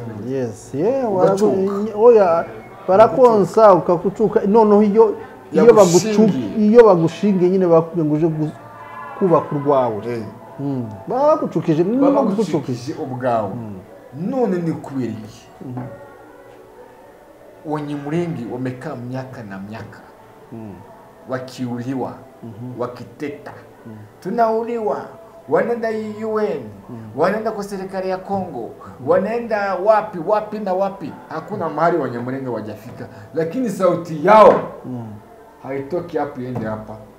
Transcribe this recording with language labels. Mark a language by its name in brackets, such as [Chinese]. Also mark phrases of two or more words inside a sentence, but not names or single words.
[Kinyarwanda] Yes, oya barakonsa ukakucuka noneho iyo bagushingiye nyine bakubwiye ngo uje kubaka urwawe bagucukije ubwawe. None ni kubera iki [Swahili] Wanyamulenge wamekaa miaka na miaka wakiuliwa wakiteta, tunauliwa, wanaenda UN, wanaenda kwa serikali ya Kongo, wanaenda wapi na wapi, hakuna mahali Wanyamulenge wajafika, lakini sauti yao haitoki hapo iende hapa.